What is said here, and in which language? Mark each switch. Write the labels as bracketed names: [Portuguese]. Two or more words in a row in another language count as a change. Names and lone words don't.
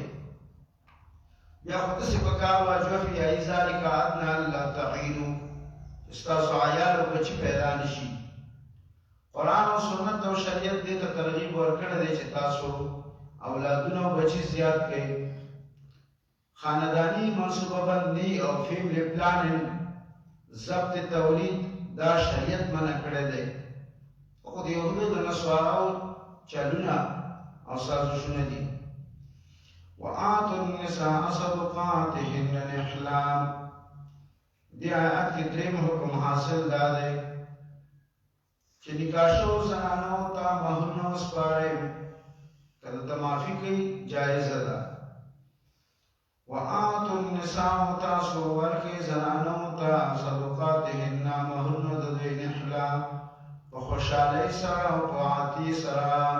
[Pashto] بیا خو داسې په کار [Arabic] واجب فی ذلک ادنی الا تعیلوا [Pashto] چې ستاسو عیال او بچي پیدا نه شي. قرآن او سنت او شریعت دې ته ترغیب ورکړی دی چې تاسو اولادونه او بچي زیات کړئ. [Urdu] خاندانی منصوبه بندی [Pashto] او [English] family planning [Urdu] ضبط تولید [Pashto] دا شریعت منع کړی دی. خو د یهودو د نصاراو چلونه او سازشونه دي. [Arabic] وآتوا النساء صدقاتهن الاحلام. [Pashto] دې آیات کې دریم حکم حاصل دا دی چې نکاح شوو زنانو ته مهرونه وسپارئ، که درته معافي کوي جایزه ده. [Arabic] وآتوا النساء [Pashto] تاسو ورکې زنانو ته صدقاتهن مهرونه د دوی نحلا په خوشحالۍ سره او په عاطي سره.